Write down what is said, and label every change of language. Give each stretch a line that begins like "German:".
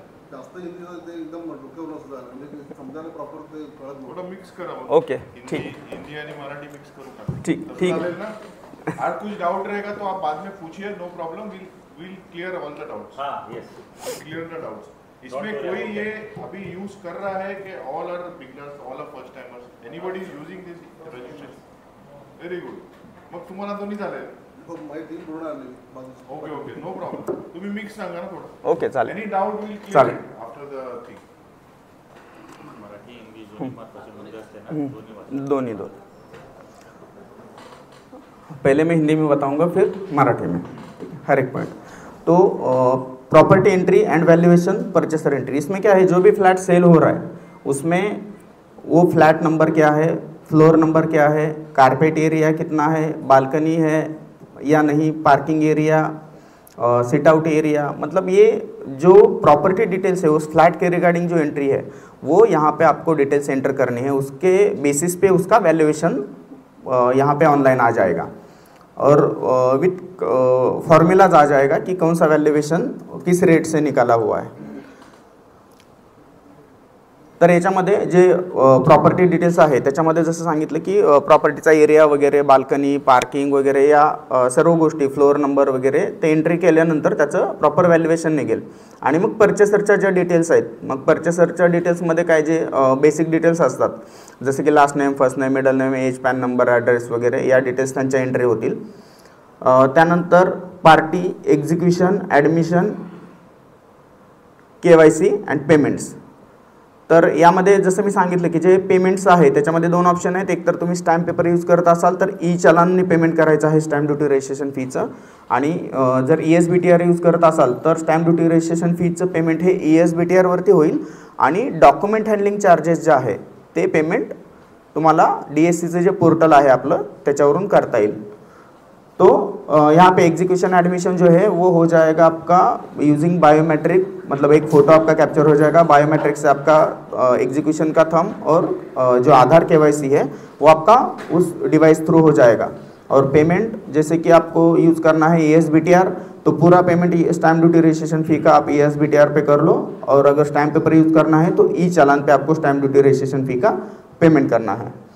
Marathi: जास्त हिंदी ते एकदम डोक्यावर असं झालं, म्हणजे समजायला प्रॉपर ते कळत नाही. थोड़ा मिक्स करा. ओके, ठीक, हिंदी आणि मराठी मिक्स करू का? ठीक, ठीक चालेल ना?
Hindi: आज कुछ डाउट रहेगा तो आप बाद में पूछिए,
English: No problem, will clear all the doubts. हाँ, yes, clear the doubts.
Hindi: इसमें कोई ये अभी यूज कर रहा है कि
English: All are beginners, all are first timers, anybody is using this registration? Very good.
Marathi: मग तुम्हाला दोन्ही चालेल? माहिती पूर्ण आली.
English: Okay okay, no problem.
Marathi: तुम्ही मिक्स सांगा ना थोडं. ओके, चालेल.
English: any doubt will clear
Marathi: चालेल.
English: After the thing.
Marathi: Marathi English दोन्ही महत्त्वाचे मुद्दे असते ना,
Hindi: दोनों. पहले मैं हिंदी में बताऊंगा फिर मराठी में हर एक पॉइंट. तो property entry and valuation, purchaser entry, इसमें क्या है, जो भी फ्लैट सेल हो रहा है उसमें वो फ्लैट नंबर क्या है, फ्लोर नंबर क्या है, कारपेट एरिया कितना है, बालकनी है या नहीं, parking area, sit out area, मतलब ये जो प्रॉपर्टी डिटेल्स है उस फ्लैट के रिगार्डिंग जो एंट्री है वो यहाँ पे आपको डिटेल्स एंटर करनी है। उसके बेसिस पे उसका वैल्यूएशन यहाँ पे ऑनलाइन आ जाएगा और विथ फॉर्म्युलाज आ जाएगा कि कौन सा वैल्यूएशन किस रेट से निकाला हुआ है।
Marathi: तर याच्यामध्ये जे प्रॉपर्टी डिटेल्स आहे त्याच्यामध्ये जसं सांगितलं की प्रॉपर्टीचा एरिया वगैरे, बाल्कनी, पार्किंग वगैरे या सर्व गोष्टी, फ्लोअर नंबर वगैरे ते एंट्री केल्यानंतर त्याचं प्रॉपर व्हॅल्युएशन निघेल। आणि मग परचेसरच्या ज्या डिटेल्स आहेत, मग परचेसरच्या डिटेल्समध्ये काय जे बेसिक डिटेल्स असतात जसे की last name, first name, middle name, age, pan number, address वगैरे या डिटेल्स त्यांच्या एंट्री होतील। त्यानंतर party, execution, admission, KYC and payments. तर यामध्ये जसं मी सांगितलं की जे पेमेंट्स आहे त्याच्यामध्ये दोन ऑप्शन आहेत, एक तर तुम्ही स्टॅम्प पेपर यूज करत असाल तर ई चलानने पेमेंट करायचं आहे स्टॅम्प ड्युटी रजिस्ट्रेशन फीचं, आणि जर ESBTR यूज करत असाल तर स्टॅम्प ड्युटी रजिस्ट्रेशन फीचं पेमेंट हे ESBTR वरती होईल आणि डॉक्युमेंट हँडलिंग चार्जेस जे आहे ते पेमेंट तुम्हाला DSCचं जे पोर्टल आहे आपलं त्याच्यावरून करता येईल।
Hindi: तो यहाँ पे एग्जीक्यूशन एडमिशन जो है वो हो जाएगा आपका यूजिंग बायोमेट्रिक, मतलब एक फ़ोटो आपका कैप्चर हो जाएगा, बायोमेट्रिक से आपका एग्जीक्यूशन का थंब और जो आधार KYC है वो आपका उस डिवाइस थ्रू हो जाएगा। और पेमेंट जैसे कि आपको यूज़ करना है ESBTR, तो पूरा पेमेंट स्टैम्प ड्यूटी रजिस्ट्रेशन फ़ी का आप ESBTR पे कर लो, और अगर स्टैम्प पेपर यूज़ करना है तो ई चालान पे आपको स्टैम्प ड्यूटी रजिस्ट्रेशन फ़ी का पेमेंट करना है।